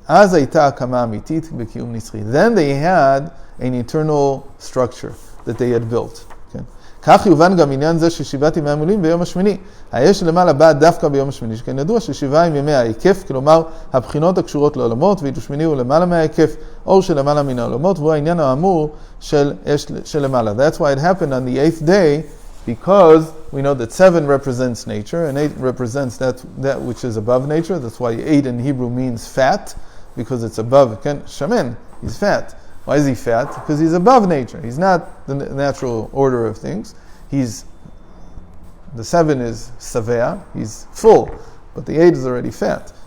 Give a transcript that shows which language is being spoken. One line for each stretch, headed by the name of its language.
Hebrew: אז הייתה הקמה אמיתית בקיום נצחי.
English: Then they had an eternal structure that they had built.
Hebrew: כך יובן גם עניין זה ששבעת ימי המילואים ביום השמיני. האש למעלה באה דווקא ביום השמיני, שכן ידוע ששבעה הם ימי ההיקף, כלומר הבחינות הקשורות לעולמות, ואילו שמיני הוא למעלה מההיקף, אור שלמעלה מן העולמות, והוא העניין האמור של אש שלמעלה.
English: That's why it happened on the 8th day, because we know that 7 represents nature, and 8 represents that which is above nature. That's why 8 in Hebrew means fat, because it's above. Shamen, he's fat. Why is he fat? Because he's above nature. He's not the natural order of things. The 7 is savea, he's full, but the 8 is already fat.